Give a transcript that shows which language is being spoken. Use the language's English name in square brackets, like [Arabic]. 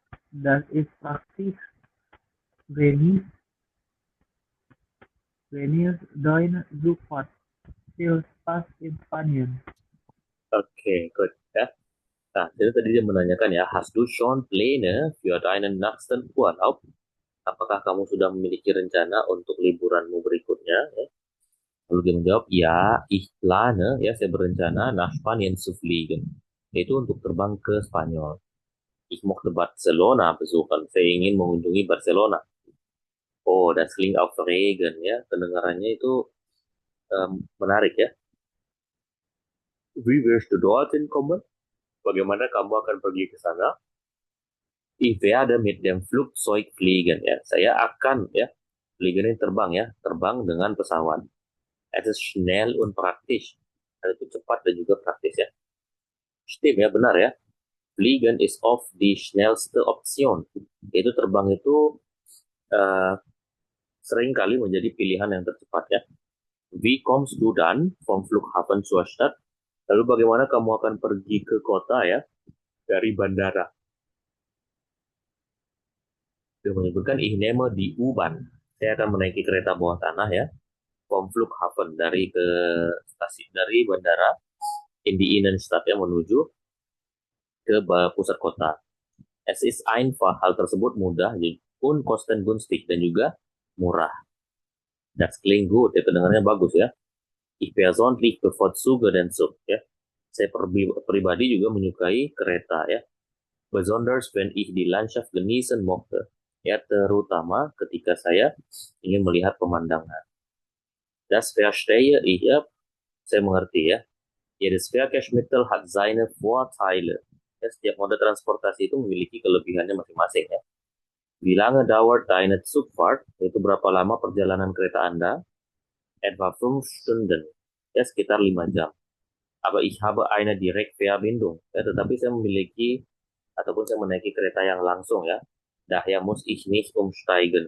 [German] Das ist praktisch. Genieß deine Zugfahrt. Viel Spaß in Spanien. [Indonesian] Oke, good ya. Nah, jadi tadi dia menanyakan ya, [German] hast du schon Pläne für deinen nächsten Urlaub? [Indonesian] apakah kamu sudah memiliki rencana untuk liburanmu berikutnya? Ya. Lalu dia menjawab, ya, [German] ich plane, [Indonesian] ya, saya berencana [German] nach Spanien zu fliegen. [Indonesian] Yaitu untuk terbang ke Spanyol. [German] Ich möchte Barcelona besuchen. [Indonesian] Saya ingin mengunjungi Barcelona. [German] Oh, das klingt aufregend, ya. [Indonesian] Kedengarannya itu menarik, ya. [German] Wie wirst du dorthin kommen? [Indonesian] Bagaimana kamu akan pergi ke sana? [German] Ich werde mit dem Flugzeug fliegen, [Indonesian] ya. Saya akan, ya, fliegen ini terbang, ya, terbang dengan pesawat. [German] Es ist schnell und praktisch. [Indonesian] Itu cepat dan juga praktis, ya. [German] Stimmt, [Indonesian] ya, benar, ya. [German] Fliegen is oft die schnellste Option. [Indonesian] Itu terbang itu uh, sering kali menjadi pilihan yang tercepat, ya. [German] Wie kommst du dann vom Flughafen zur Stadt? [Indonesian] Lalu bagaimana kamu akan pergi ke kota, ya, dari bandara? Dia menyebutkan [German] ich nehme die U-Bahn. [Indonesian] Saya akan menaiki kereta bawah tanah, ya. [German] Vom Flughafen [Indonesian] dari ke stasiun dari bandara [German] in die Innenstadt, [Indonesian] ya, menuju ke pusat kota. [German] Es ist einfach, [Indonesian] hal tersebut mudah [German] und kostengünstig [Indonesian] dan juga murah. [German] Das klingt gut, ya, [Indonesian] kedengarannya bagus, [German] ya. Ich persönlich bevorzuge den Zug, ya. [Indonesian] Saya pribadi juga menyukai kereta, ya. [German] Besonders wenn ich die Landschaft genießen möchte, ya, [Indonesian] terutama ketika saya ingin melihat pemandangan. [German] Das verstehe ich, ya. [Indonesian] Saya mengerti, [German] ya. Jedes Verkehrsmittel hat seine Vorteile. [Indonesian] Ya, setiap moda transportasi itu memiliki kelebihannya masing-masing, ya. [German] Wie lange dauert deine Zugfahrt? [Indonesian] Itu berapa lama perjalanan kereta Anda? [German] Etwa 5 Stunden. [Indonesian] Ya, sekitar 5 jam. [German] Aber ich habe eine Direktverbindung. [Indonesian] Ya, tetapi saya memiliki ataupun saya menaiki kereta yang langsung, ya. [German] Daher muss ich nicht umsteigen.